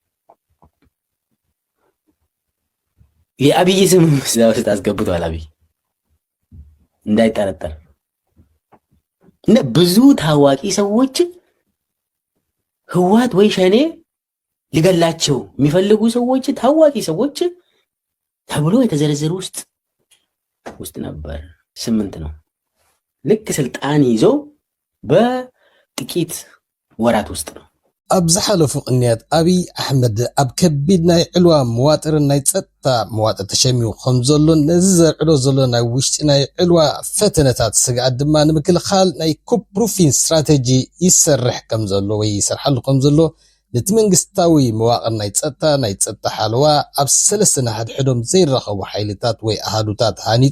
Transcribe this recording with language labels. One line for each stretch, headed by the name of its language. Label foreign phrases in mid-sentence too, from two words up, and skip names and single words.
Amharic: የአብይ ስም ውስጥ አስገብቷል። አብይ እንዳይጠረጠር እና ብዙ ታዋቂ ሰዎች ህዋት ወይ ሸኔ ሊገላቸው የሚፈልጉ ሰዎች ታዋቂ ሰዎች ተብሎ የተዘረዘሩ ውስጥ ነበር። 8 ነው። ልክ ስልጣን ይዞ በጥቂት ወራት ውስጥ ነው።
Tigrinya: ኣብ ዝሓለፉ ቅንያት ኣብይ ኣሕመድ ኣብ ከቢድ ናይ ዕልዋ መዋጥርን ናይ ፀጥታ መዋጥር ተሸሚኡ ከም ዘሎን ነዚ ዘርዕሎ ዘሎ ናይ ውሽጢ ናይ ዕልዋ ፈተነታት ስግኣት ድማ ንምክልኻል ናይ
English: coup proofing
Tigrinya: ስትራቴጂ ይሰርሕ ከም ዘሎ ወይ ይሰርሓሉ ከም ዘሎ ነቲ መንግስታዊ መዋቕር ናይ ፀጥታ ሓለዋ ኣብ 3 ሓድሕዶም ዘይረኸቡ ሓይልታት ወይ ኣሃዱታት ሃኒፁ